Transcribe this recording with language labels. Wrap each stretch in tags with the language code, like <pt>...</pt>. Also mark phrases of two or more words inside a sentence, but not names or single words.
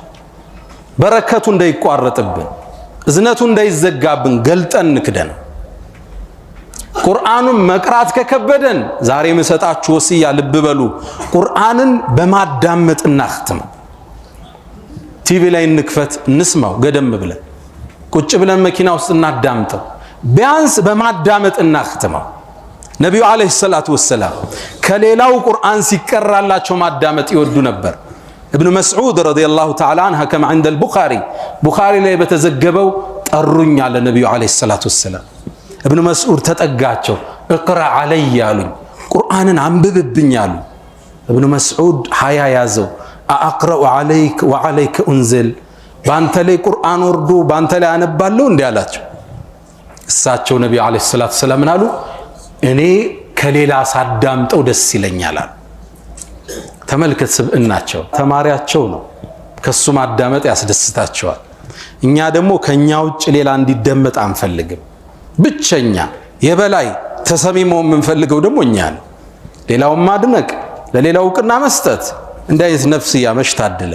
<am>በረከቱ እንዳይቋረጥብን፣ እዝነቱ እንዳይዘጋብን ገልጠን ንክደን። ቁርአኑን መቅራት ከከበደን ዛሬ መሰጣችሁ ወሲያ ልብ በሉ፣ ቁርአንን በማዳመጥ እናختም። ቲቪ ላይ እንክፈት እንስማው፣ ገደም ብለን ቁጭ ብለን መኪና ውስጥ እናዳምጠው። ቢያንስ በማዳመጥ እናختመው። ነብዩ</am> <ar>عليه الصلاة والسلام</ar> <am>ከሌላው ቁርአን ሲቀራላቸው ማዳመጥ ይወዱ ነበር።</am> <ar>ابن مسعود رضي الله تعالى عنه كما عند البخاري</ar> <am>ላይ በተዘገበው ጠሩኝ አለ ነብዩ</am> <ar>عليه الصلاة والسلام።</ar> <am>ابن مسعود ተጠጋቸው፣</am> <ar>اقرا علي</ar> <am>ያሉኝ፣ ቁርአንን አንብብብኝ አሉ። ابن مسعود ሀያ ያዘው።</am> <ar>اقرا عليك وعليك انزل፣</ar> <am>ባንተ ላይ ቁርአን ወርዶ ባንተ ላይ አነባለሁ እንዴ አላቸው። እሳቸው ነብዩ</am> <ar>عليه الصلاة والسلام</ar> <am>አሉ እኔ ከሌላ ሳዳምጠው ደስ ይለኛል አሉ። ተመልከት፣ ስብዕናቸው ተማሪያቸው ነው፣ ከሱ ማዳመጥ ያስደስታቸዋል። እኛ ደግሞ ከኛ ውጭ ሌላ እንዲደመጥ አንፈልግም። ብቸኛ የበላይ ተሰሚሞ የምንፈልገው ደግሞ እኛ ነው። ሌላውን ማድነቅ፣ ለሌላው እውቅና መስጠት እንዲህ አይነት ነፍስያ መሽታደለ።</am>